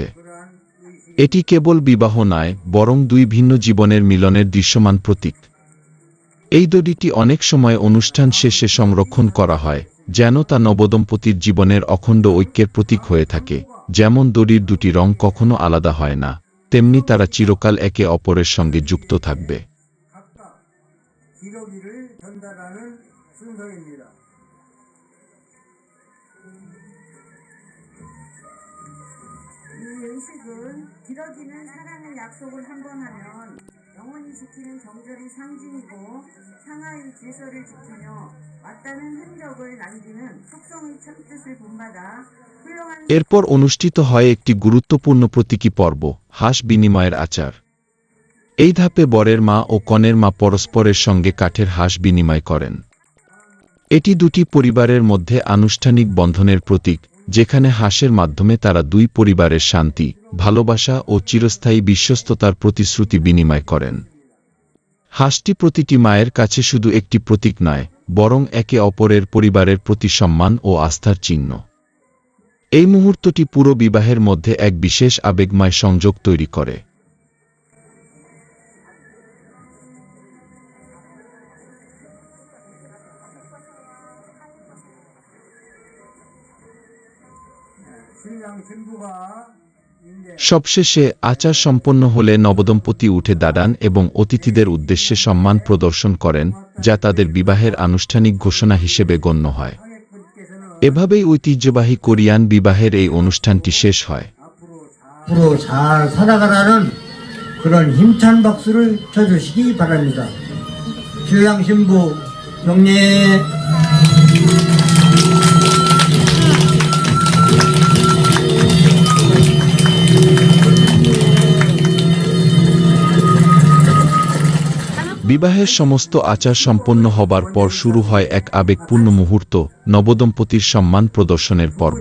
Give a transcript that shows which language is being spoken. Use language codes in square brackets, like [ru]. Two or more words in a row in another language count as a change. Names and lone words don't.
[bn] এটি কেবল বিবাহ নয়, বরং 2 ভিন্ন জীবনের মিলনের দৃশ্যমান প্রতীক। এই দড়িটি অনেক সময় অনুষ্ঠান শেষে সংরক্ষণ করা হয়, যেন তা নবদম্পতির জীবনের অখণ্ড ঐক্যের প্রতীক হয়ে থাকে। যেমন দড়ির 2টি রং কখনো আলাদা হয় না, তেমনি তারা চিরকাল একে অপরের সঙ্গে যুক্ত থাকবে। [ko] 의식은 기러기는 사랑의 약속을 한 번 하면 영원히 지키는 정절의 상징이고 상하의 질서를 지키며 맞닿는 흔적을 남기는 속성의 참뜻을 본받아 훌륭한 [bn] এরপর অনুষ্ঠিত হয় একটি গুরুত্বপূর্ণ প্রতীকী পর্ব, হাস বিনিময়ের আচার। এই ধাপে বরের মা ও কনের মা পরস্পরের সঙ্গে কাঠের হাস বিনিময় করেন। এটি 2টি পরিবারের মধ্যে আনুষ্ঠানিক বন্ধনের প্রতীক, যেখানে হাসের মাধ্যমে তারা দুই পরিবারের শান্তি, ভালোবাসা ও চিরস্থায়ী বিশ্বস্ততার প্রতিশ্রুতি বিনিময় করেন। হাসটি প্রতিটি মায়ের কাছে শুধু একটি প্রতীক নয়, বরং একে অপরের পরিবারের প্রতি সম্মান ও আস্থার চিহ্ন। এই মুহূর্তটি পুরো বিবাহের মধ্যে এক বিশেষ আবেগময় সংযোগ তৈরি করে। [ko] 신랑 신부가 이제 [bn] সবশেষে আচার সম্পন্ন হলে নবদম্পতি উঠে দাঁড়ান এবং অতিথিদের উদ্দেশ্যে সম্মান প্রদর্শন করেন, যা তাদের বিবাহের আনুষ্ঠানিক ঘোষণা হিসেবে গণ্য হয়। এভাবেই ঐতিহ্যবাহী কোরিয়ান বিবাহের এই অনুষ্ঠানটি শেষ হয়। [ko] 앞으로 잘 살아가라는 그런 힘찬 박수를 쳐주시기 바랍니다. 신랑 신부 경례. [bn] বিবাহের সমস্ত আচার সম্পন্ন হবার পর শুরু হয় এক আবেগপূর্ণ মুহূর্ত, নবদম্পতির সম্মান প্রদর্শনের পর্ব।